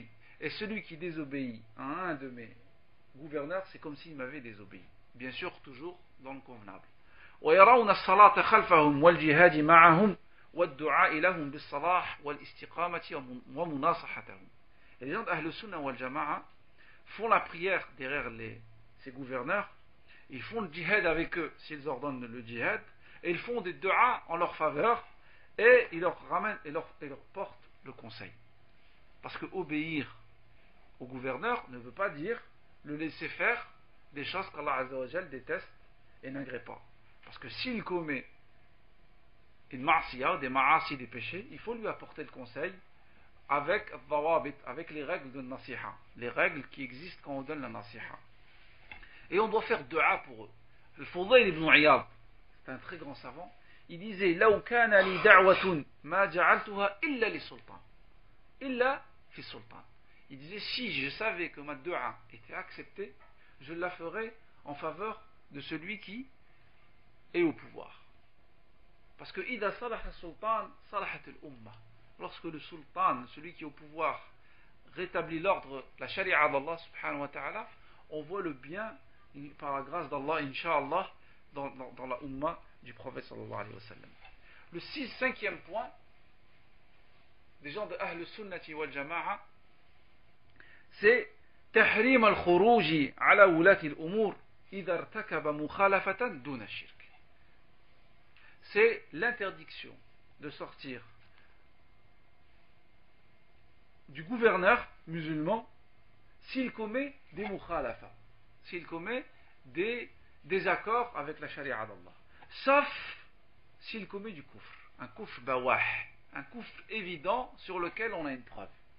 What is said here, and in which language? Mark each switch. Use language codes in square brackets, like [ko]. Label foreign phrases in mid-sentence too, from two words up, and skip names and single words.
[fr] Et celui qui désobéit à un de mes gouverneurs, c'est comme s'il m'avait désobéi. Bien sûr, toujours dans le convenable. [ar] ويرون الصلاة خلفهم والجهاد معهم والدعاء لهم بالصلاح والاستقامة ومناصحتهم. [fr] Et les gens d' [ar] أهل السنة والجماعة [fr] font la prière derrière ces gouverneurs. Ils font le djihad avec eux s'ils ordonnent le djihad, et ils font des du'a en leur faveur, et ils leur ramènent et leur portent le conseil. Parce que obéir au gouverneur ne veut pas dire le laisser faire des choses qu'Allah [ar] عز وجل [fr] déteste et n'agrée pas. Parce que s'il commet une ma'asiya, des ma'asi, des péchés, il faut lui apporter le conseil avec les règles de nasiha, les règles qui existent quand on donne la nasiha. Et on doit faire dua pour eux. Le Fudayl ibn Iyad, c'est un très grand savant, il disait: [ar] لو كان لي دعوة ما جعلتها إلا للسلطان. إلا في السلطان. [fr] Il disait: si je savais que ma dua était acceptée, je la ferais en faveur de celui qui est au pouvoir. Parce que [ar] إذا صلح السلطان صلحت الأمة. [fr] Lorsque le sultan, celui qui est au pouvoir, rétablit l'ordre, la sharia d'Allah [ar] سبحانه وتعالى, [fr] on voit le bien par la grâce d'Allah, [ar] إن شاء الله, [fr] dans la umma du prophète [ar] صلى الله عليه وسلم. [fr] Le cinquième point des gens de [ar] أهل السنة والجماعة, [fr] c'est [ar] تحريم الخروج على ولاة الأمور إذا ارتكب مخالفة دون شرك. [fr] C'est l'interdiction de sortir du gouverneur musulman s'il commet des mukhalafa, s'il commet des désaccords avec la charia d'Allah, sauf s'il commet du kufr, un [ar] كفر بواح, [fr] un kufr évident sur lequel on a une preuve.